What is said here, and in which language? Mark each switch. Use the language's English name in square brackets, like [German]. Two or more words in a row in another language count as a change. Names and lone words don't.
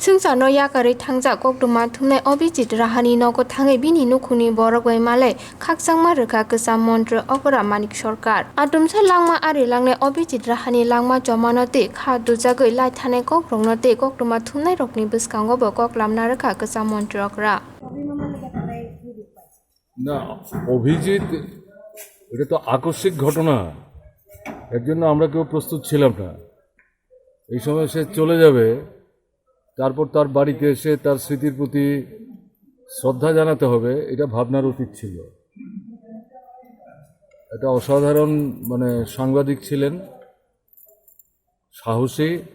[Kok Borok] no yakari thangja kokduma thumne Abhijit Rahani nogo thangai bini nukhuni borogoi male khaksangma rwkha kwsa mantri Opera Manik Sarkar atumsa langma ari langne Abhijit Rahani langma jomanote kha dujagoi lai thane kokrongnote kokduma thumnai rokni bwskango bo koklamna rwkha kwsa mantri okra [Bangla] না অভিজিৎ এটা তো আকস্মিক ঘটনা এর জন্য আমরা কেউ প্রস্তুত ছিলাম না এই সময় সে চলে যাবে তারপর তার বাড়িতে এসে তার স্মৃতির প্রতি শ্রদ্ধা জানাতে হবে এটা ভাবনার উচিত ছিল এটা অসাধারণ সাংবাদিক ছিলেন সাহসী